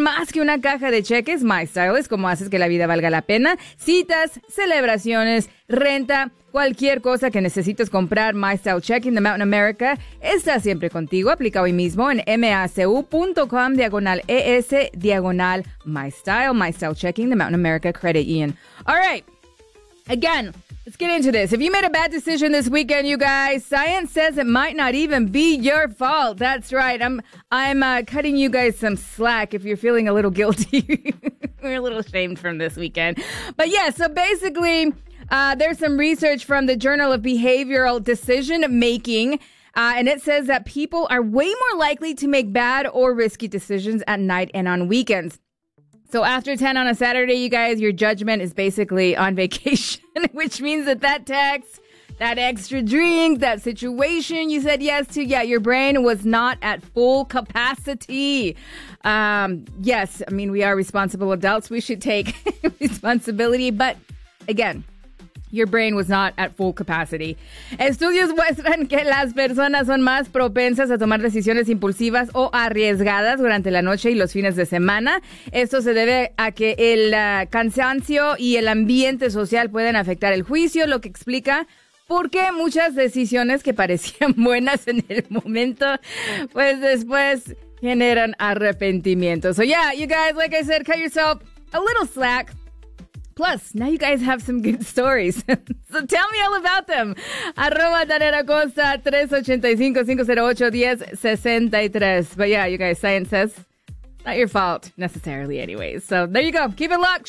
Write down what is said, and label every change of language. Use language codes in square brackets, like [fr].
[es] Más que una caja de cheques, MyStyle es como haces que la vida valga la pena. Citas, celebraciones, renta, cualquier cosa que necesites comprar, MyStyle Checking de Mountain America está siempre contigo. Aplica hoy mismo en macu.com/es/MyStyle. MyStyle Checking de Mountain America Credit Union. [en] All right, again. Let's get into this. If you made a bad decision this weekend, you guys, science says it might not even be your fault. That's right. I'm cutting you guys some slack if you're feeling a little guilty or a little ashamed from this weekend. But yeah, so basically, there's some research from the Journal of Behavioral Decision Making, and it says that people are way more likely to make bad or risky decisions at night and on weekends. So after 10 on a Saturday, you guys, your judgment is basically on vacation, which means that text, that extra drink, that situation you said yes to, yeah, your brain was not at full capacity. Yes, I mean, we are responsible adults. We should take responsibility. But again, your brain was not at full capacity. [es] Estudios muestran que las personas son más propensas a tomar decisiones impulsivas o arriesgadas durante la noche y los fines de semana. Esto se debe a que el cansancio y el ambiente social pueden afectar el juicio, lo que explica por qué muchas decisiones que parecían buenas en el momento, pues después generan arrepentimiento. [en] So yeah, you guys, like I said, cut yourself a little slack. Plus, now you guys have some good stories. So tell me all about them. [es] Arroba Danette Acosta, 385-508-1063. [en] But yeah, you guys, science says not your fault necessarily anyways. So there you go. Keep it locked.